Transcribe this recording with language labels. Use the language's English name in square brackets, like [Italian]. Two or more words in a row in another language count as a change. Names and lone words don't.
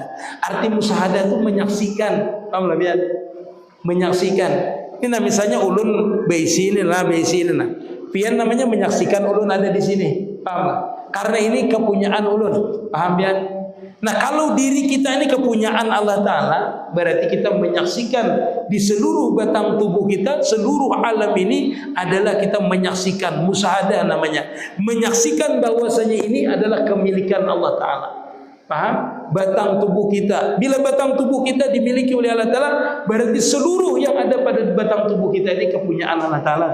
[Indonesian] Arti musyahadah itu menyaksikan, paham lah biar menyaksikan. [Banjar] Ini misalnya ulun bisi ini lah. Pian namanya menyaksikan ulun ada di sini, paham lah? Karena ini kepunyaan ulun, paham biar? [Indonesian] Nah, kalau diri kita ini kepunyaan Allah Ta'ala, berarti kita menyaksikan di seluruh batang tubuh kita, seluruh alam ini adalah kita menyaksikan, musyahadah namanya. Menyaksikan bahwasanya ini adalah kemilikan Allah Ta'ala. Paham? Batang tubuh kita. Bila batang tubuh kita dimiliki oleh Allah Ta'ala, berarti seluruh yang ada pada batang tubuh kita ini kepunyaan Allah Ta'ala.